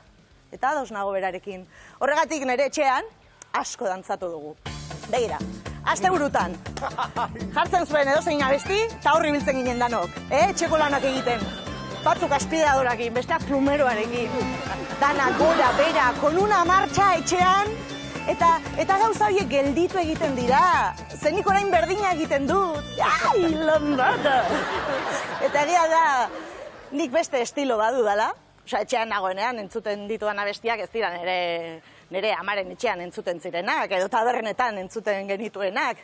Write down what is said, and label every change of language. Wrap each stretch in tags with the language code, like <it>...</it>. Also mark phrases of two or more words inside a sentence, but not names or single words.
<eu>Eta ados nago berarekin. Horregatik nire etxean, asko dantzatu dugu. Begira, asteburutan, jartzen zuen edozein abesti, eta horri biltzen ginen danok, etxeko lanak egiten. Batzuk aspiradorakin, besteak plumeroarekin. Dana gora, bera,</eu> <es>con una marcha</es> <eu>etxean, eta gauza horiek gelditu egiten dira. Zenik orain berdina egiten dut. Ai, lambada! Eta egia da, nik beste estilo badu dala. Osa, etxean nagoenean entzuten dituan abestiak ez dira nire amaren etxean entzuten zirenak, edo tabernetan entzuten genituenak.</eu>